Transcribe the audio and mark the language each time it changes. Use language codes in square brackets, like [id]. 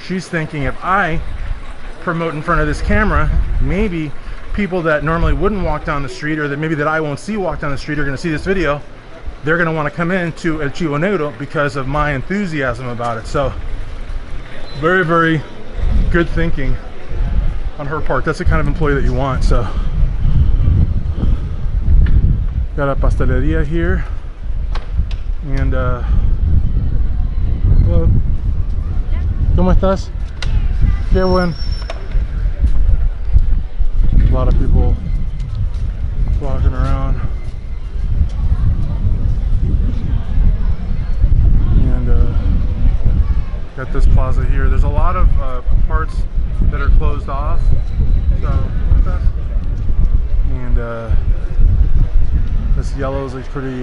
[en] She's thinking, if I promote in front of this camera, maybe people that normally wouldn't walk down the street, or that maybe that I won't see walk down the street, are going to see this video. They're going to want to come into El Chivo Negro because of my enthusiasm about it. So very, very good thinking on her part. That's the kind of employee that you want. So got a pasteleria here, and hello, [es] ¿cómo estás? Qué bueno. [en] A lot of people walking around, and got this plaza here. There's a lot of parts that are closed off, so and this yellows looks pretty.